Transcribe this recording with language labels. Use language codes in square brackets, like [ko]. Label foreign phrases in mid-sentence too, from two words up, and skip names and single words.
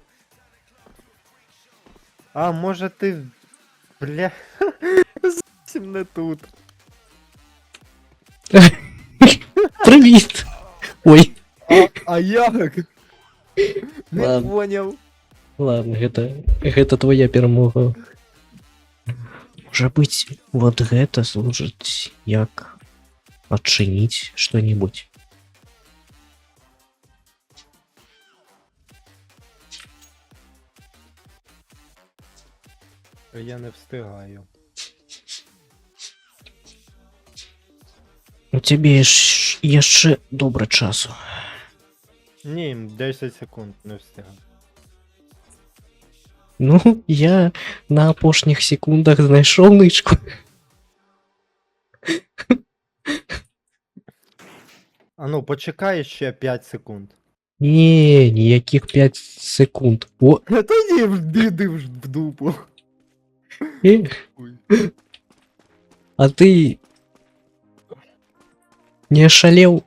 [uk] А, може ти. Бля. Зовсім не тут. Привіт! Ой. А як? Не Ладно. поняв. Ладно, [be] гэта твоя перамога. Можа быць, вот гэта служыць як адчыніць што-небудзь. [uk] Я не встигаю. [be] У цябе ж яшчэ добра часу. [uk] Ні, 10 секунд не встигаю. [be] Ну, я на апошніх секундах знайшоў нычку. [uk] А ну, почекай ще 5 секунд. [be] Не, ніяких 5 секунд. О, [uk] Тоді вдиди в дупу. [ru] Ой. А ты не ошалел?